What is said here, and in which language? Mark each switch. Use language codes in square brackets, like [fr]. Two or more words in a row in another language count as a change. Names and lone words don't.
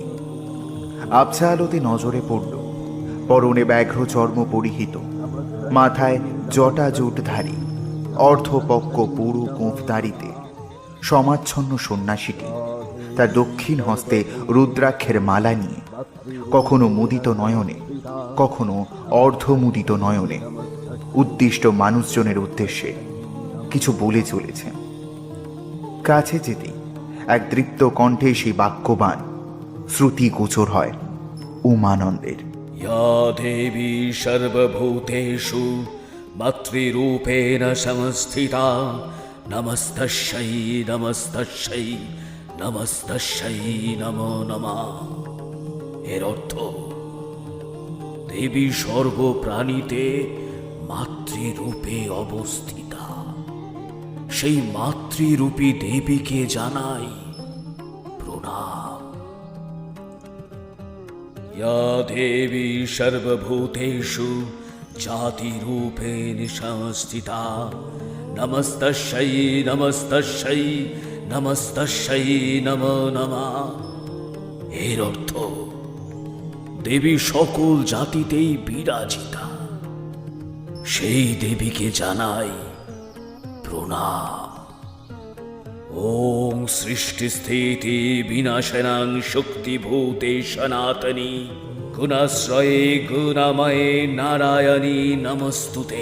[bn] আবছা আলোতে নজরে পড়ল পরনে ব্যাঘ্র চর্ম পরিহিত, মাথায় জটা জুটধারী অর্ধপক্ক পুরু গোঁফদাড়িতে সমাচ্ছন্ন সন্ন্যাসীটি তার দক্ষিণ হস্তে রুদ্রাক্ষের মালা নিয়ে কখনো মুদিত নয়নে কখনো অর্ধমুদিত নয়নে উদ্দিষ্ট মানুষজনের উদ্দেশ্যে কিছু বলে চলেছেন। কাছে যেতেই এক দৃপ্ত কণ্ঠে সেই বাক্যবাণ শ্রুতি গোচর হয় উমানন্দের। [sa] या देवी सर्वभूतेषु मातृरूपेण संस्थिता नमस्तस्यै नमस्तस्यै नमस्तस्यै नमो नमः। [bn] এর অর্থ দেবী সর্বপ্রাণীতে মাতৃরূপে অবস্থিতা। সেই মাতৃরূপী দেবীকে জানাই প্রণাম। [sa] या देवी सर्वभूतेषु जातिरूपेण संस्थिता नमस्तस्यै नमस्तस्यै नमस्तस्यै नमो नमः। [bn] এর অর্থ দেবী সকল জাতিতেই বিরাজিতা, সেই দেবীকে জানাই প্রণাম। [sa] ওং সৃষ্টিস্থিতি বিনাশনাং শক্তিভূতে সনাতনী গুণাশ্রয়ে গুণাময়ে নারায়ণী নমস্তুতে।